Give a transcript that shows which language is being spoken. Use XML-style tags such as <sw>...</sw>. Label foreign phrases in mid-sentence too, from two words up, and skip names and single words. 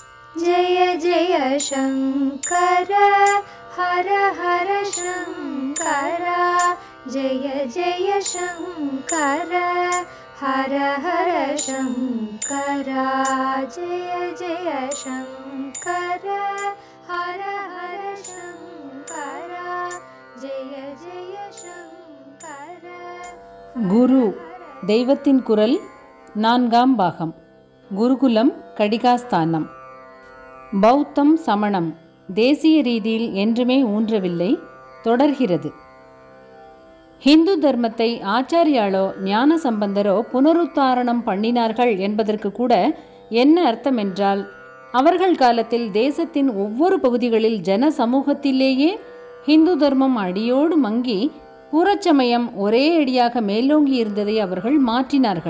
<sa>जय जय शङ्कर हर हर शङ्कर जय जय शङ्कर हर हर शङ्कर जय जय शङ्कर हर हर शङ्कर जय जय शङ्कर.</sa> <ta>குரு தெய்வத்தின் குரல் 4ஆம் பாகம். குருகுலம் கடிகாஸ்தானம். பௌத்தம் சமணம் தேசிய ரீதியில் என்றுமே ஊன்றவில்லை, தொடர்கிறது. ஹிந்து தர்மத்தை ஆச்சாரியாலோ ஞான சம்பந்தரோ புனருத்தாரணம் பண்ணினார்கள் என்பதற்கு கூட என்ன அர்த்தம் என்றால், அவர்கள் காலத்தில் தேசத்தின் ஒவ்வொரு பகுதிகளில் ஜன சமூகத்திலேயே ஹிந்து தர்மம் அடியோடு மங்கி புறச்சமயம் ஒரே அடியாக மேலோங்கி இருந்ததை அவர்கள் மாற்றினார்கள்.</ta>